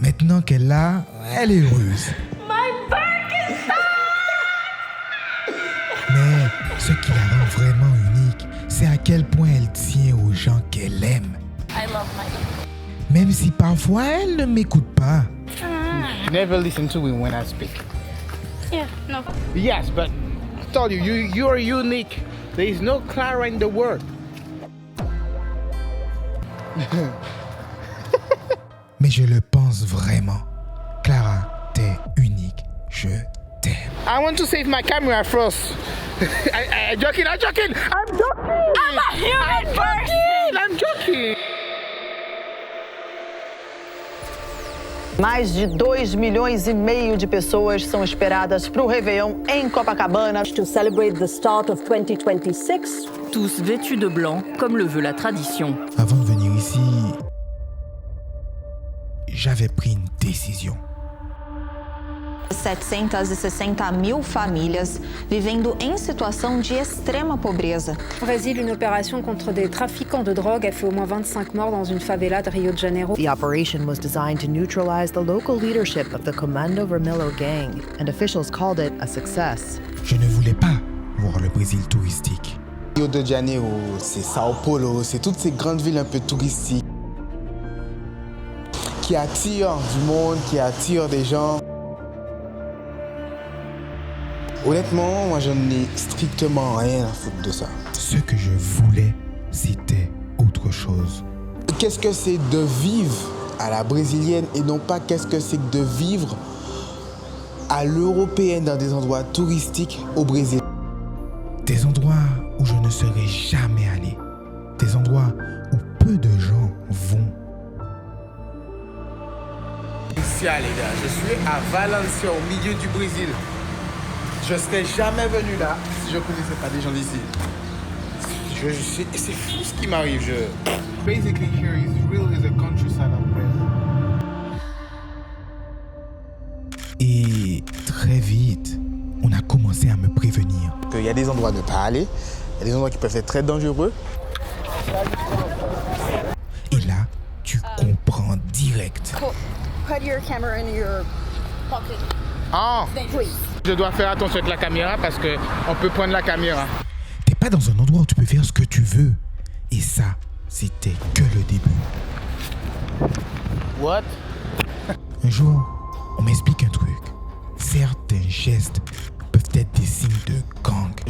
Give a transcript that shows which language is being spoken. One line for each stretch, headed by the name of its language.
French: Maintenant qu'elle l'a, elle est heureuse.
English: My Birkenstock.
French: Mais ce qui la rend vraiment unique, c'est à quel point elle tient aux gens qu'elle aime.
English: I love my.
French: Même si parfois elle ne m'écoute pas.
English: Never listen to me when I speak. Yeah, no. Yes, but I told you, you are unique. There is no Clara in the world.
French: Mais je le pense vraiment. Clara, t'es unique. Je t'aime.
English: I want to save my camera first. I'm joking. I'm a human person. I'm joking.
Portuguese: Mais de 2,5 milhões de pessoas são esperadas para o Réveillon em Copacabana.
English: To celebrate the start of 2026.
French: Tous vêtus de blanc, comme le veut la tradition. Avant de venir ici, j'avais pris une décision.
Portuguese: 760.000 famílias vivendo em situação de extrema pobreza.
French: Au Brésil, une opération contre des trafiquants de drogue a fait au moins 25 morts dans une favela de Rio de Janeiro.
English: The operation was designed to neutralize the local leadership of the Comando Vermelho gang, and officials called it a success.
French: Je ne voulais pas voir le Brésil touristique. Rio de Janeiro, c'est Sao Paulo, c'est toutes ces grandes villes un peu touristiques qui attirent du monde, qui attirent des gens. Honnêtement, moi je n'ai strictement rien à foutre de ça. Ce que je voulais, c'était autre chose. Qu'est-ce que c'est de vivre à la brésilienne et non pas qu'est-ce que c'est que de vivre à l'européenne dans des endroits touristiques au Brésil. Des endroits où je ne serais jamais allé. Des endroits où peu de gens vont. Valencia, les gars, je suis à Valencia, au milieu du Brésil. Je serais jamais venu là si je ne connaissais pas des gens d'ici. C'est fou ce qui m'arrive.
English: Basically here is really the countryside of Brazil.
French: Et très vite, on a commencé à me prévenir. Il y a des endroits à ne pas aller, il y a des endroits qui peuvent être très dangereux. Et là, tu comprends direct.
English: Put your camera in your pocket. Ah, Please.
French: je dois faire attention avec la caméra parce qu'on peut prendre la caméra. T'es pas dans un endroit où tu peux faire ce que tu veux. Et ça, c'était que le début.
English: What?
French: Un jour, on m'explique un truc. Certains gestes peuvent être des signes de gang.